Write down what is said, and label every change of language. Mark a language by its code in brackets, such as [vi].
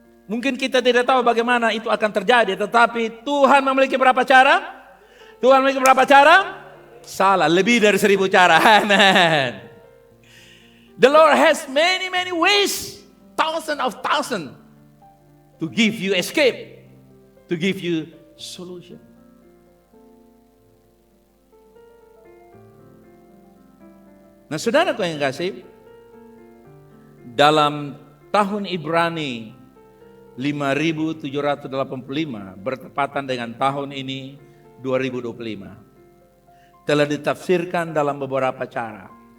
[id] Mungkin kita tidak tahu bagaimana itu akan terjadi, tetapi Tuhan memiliki berapa cara? Tuhan memiliki berapa cara? Salah, lebih dari 1000 cara. Amen. [en] The Lord has many ways, thousands to give you escape, to give you solution. [id] Nah, saudaraku yang kasih, dalam tahun Ibrani 5785 bertepatan dengan tahun ini 2025 telah ditafsirkan dalam beberapa cara.